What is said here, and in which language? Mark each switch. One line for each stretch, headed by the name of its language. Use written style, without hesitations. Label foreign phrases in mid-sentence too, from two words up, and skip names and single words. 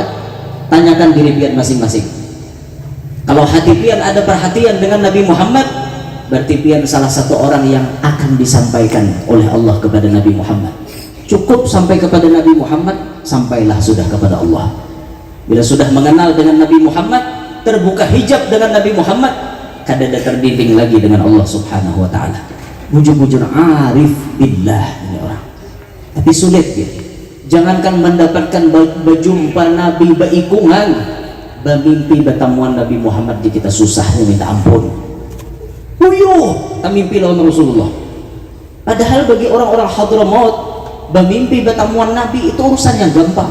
Banjar: Tanyakan diri pian masing-masing. Kalau hati pian ada perhatian dengan Nabi Muhammad, berarti pian salah satu orang yang akan disampaikan oleh Allah kepada Nabi Muhammad.
Indonesian: Cukup sampai kepada Nabi Muhammad, sampailah sudah kepada Allah.
Banjar: Bila sudah mengenal dengan Nabi Muhammad, terbuka hijab dengan Nabi Muhammad, kadada terdinding lagi dengan Allah
Arabic: سبحانه وتعالى.
Banjar: Bujur-bujur
Arabic: عارف بالله
Banjar: ini orang.
Indonesian: tapi sulit ya.
Banjar: Jangankan mendapatkan berjumpa Nabi baikungan, bermimpi bertemuan Nabi Muhammad di kita susahnya minta ampun. Uyuh, tak mimpi lawan Rasulullah. Padahal bagi orang-orang Hadramaut, bermimpi bertemuan Nabi itu urusan yang gampang.